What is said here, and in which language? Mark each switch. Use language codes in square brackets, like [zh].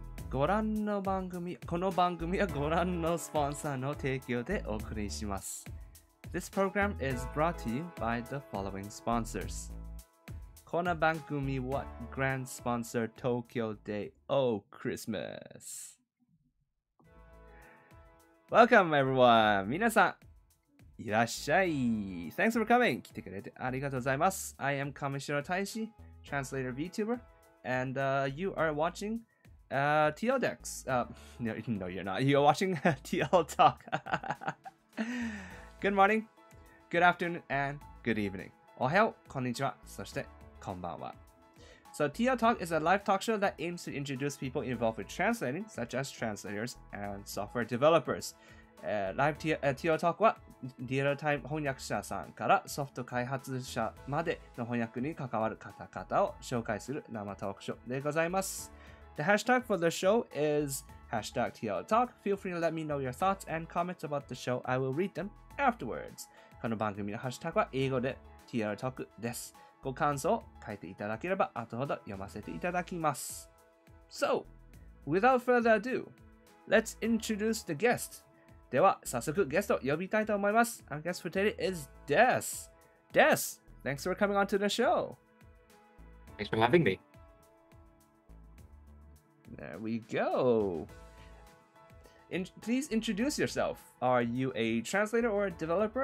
[ja] ご覧の番組、この番組はご覧のスポンサーの提供でお送りします。 [en] This program is brought to you by the following sponsors. [ja] この番組は [en] Grand Sponsor Tokyo Day Oh Christmas. Welcome everyone! [ja] 皆さん、いらっしゃい。 [en] Thanks for coming! [ja] 来てくれてありがとうございます。 [en] I am Kamishiro Taishi, translator VTuber, and you are watching TLTalk. No, you're not. You're watching TLTalk. Good morning, good afternoon, and good evening. [ja] おはよう、こんにちは、そしてこんばんは。 [en] So TLTalk is a live talk show that aims to introduce people involved with translating, such as translators and software developers. [ja] Live TLTalk はリアルタイム翻訳者さんからソフト開発者までの翻訳に関わる方々を紹介する生トークショーでございます。 [en] The hashtag for the show is hashtag TLTalk. Feel free to let me know your thoughts and comments about the show. I will read them afterwards. [ja] この番組のハッシュタグは英語で TLTalk です。ご感想を書いていただければ後ほど読ませていただきます。 [en] So, without further ado, let's introduce the guest. [ja] では、早速ゲストを呼びたいと思います。 [en] Our guest for today is Des. Des, thanks for coming on to the show. Thanks for having me. There we go. Please introduce yourself. Are you a translator or a developer?